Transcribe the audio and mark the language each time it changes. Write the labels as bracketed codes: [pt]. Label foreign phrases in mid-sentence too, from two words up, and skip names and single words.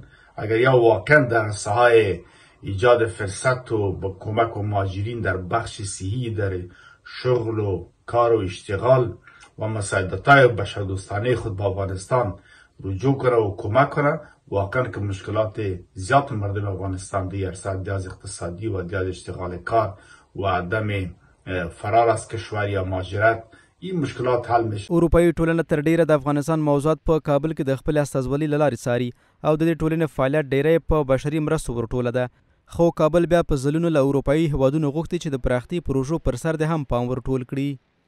[fa] اگر یا واقعا در ساحه ایجاد فرصت و با کمک و مهاجرین در بخش صحی، در شغل و کار و اشتغال و مساعدت‌های بشردوستانه خود با افغانستان رجوع کنه و کمک کنه، واقعا که مشکلات زیاد مردم افغانستان دیگر از اقتصادی و از اشتغال کار و عدم فرار از کشور یا مهاجرت این مشکلات حل میشه. [ps] اروپایي ټولنه تر ډیره د افغانستان موضوعات په کابل کې د خپل استازولۍ له لارې څاري او د دې ټولنې فعالیت ډیری په بشري مرستو ورټوله ده. خو کابل بیا په ځلونو له اروپایي هیوادونو غوښتي چې د پراختي پروژو پر سر د هم پام ورټول کړي.